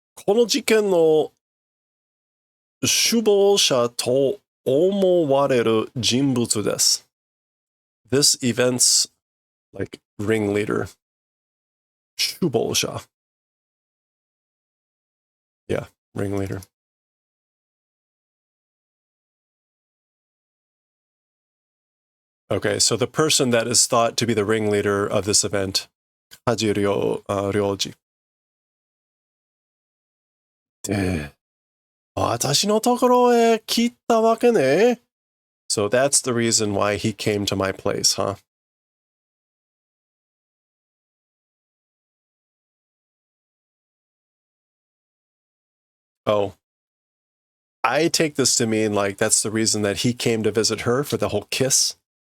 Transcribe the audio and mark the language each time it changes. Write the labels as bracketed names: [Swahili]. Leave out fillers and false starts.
[Japanese] この事件の首謀者と思われる人物です. [English] This event's like ringleader. [Japanese] 首謀者. [English] Yeah, ringleader. Okay, so the person that is thought to be the ringleader of this event, Kajiryoji. [Japanese] 私のところへ来たわけね. [English] So that's the reason why he came to my place, huh? Oh. I take this to mean like that's the reason that he came to visit her for the whole kiss.